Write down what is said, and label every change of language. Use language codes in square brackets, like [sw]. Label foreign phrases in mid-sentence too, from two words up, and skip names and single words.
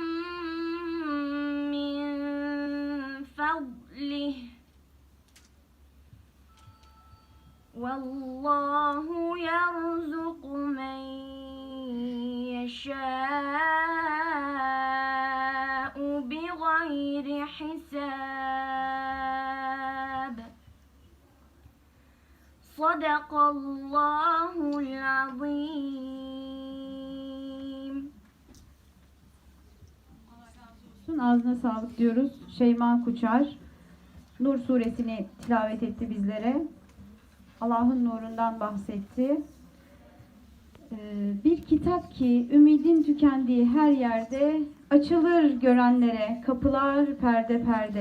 [ar] من فضله والله يرزق من يشاء بغير حساب. صدق الله العظيم. [tr] Ağzına sağlık diyoruz. Şeyma Kuçar Nur suresini tilavet etti bizlere. Allah'ın nurundan bahsetti. Bir kitap ki ümidin tükendiği her yerde Açılır görenlere kapılar perde perde.